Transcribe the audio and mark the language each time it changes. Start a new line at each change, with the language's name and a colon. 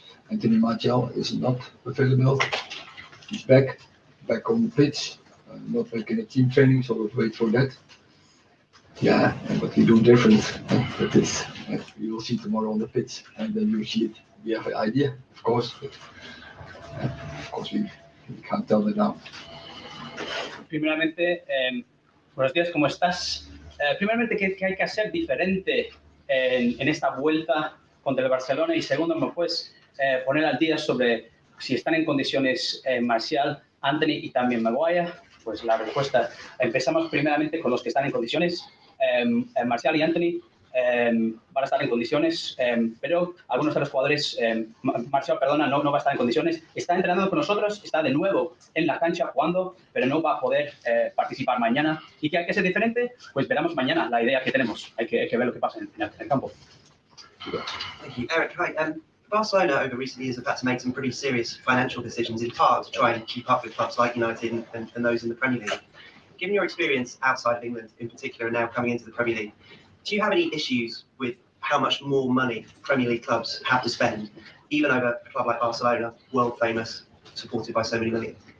English: Anthony Martial is not available. He's back on the pitch, not back in the team training, so we'll wait for that. Yeah, and what we do different, that is, you will see tomorrow on the pitch, and then you see it. We have an idea, of course, but we can't tell that now.
Spanish: Primeramente, buenos días, ¿cómo estás? Primeramente, ¿qué hay que hacer diferente en esta vuelta contra el Barcelona? Y segundo, ¿me puedes poner al día sobre si están en condiciones Martial, Anthony y también Maguire? Pues la respuesta, empezamos primeramente con los que están en condiciones. Martial y Anthony van a estar en condiciones, pero algunos de los jugadores, Martial, no va a estar en condiciones. Está entrenando con nosotros, está de nuevo en la cancha jugando, pero no va a poder participar mañana. ¿Y qué hay que ser diferente? Pues veremos mañana la idea que tenemos. Hay que ver lo que pasa en el campo.
English: Thank you. Eric, hi. Barcelona over recent years have had to make some pretty serious financial decisions, in part to try and keep up with clubs like United and those in the Premier League. Given your experience outside of England in particular and now coming into the Premier League, do you have any issues with how much more money Premier League clubs have to spend, even over a club like Barcelona, world famous, supported by so many millions?